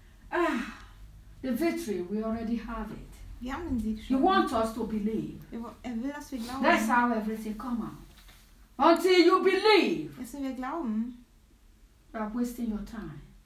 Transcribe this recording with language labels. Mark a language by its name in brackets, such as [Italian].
[English] The victory, we already have it. [German] Wir haben den Sieg schon. [English] You want us to believe. [German] Er will, dass wir glauben. [English] That's how everything come out. Until you believe. [German] Jetzt, wenn wir glauben. [English] You are wasting your time.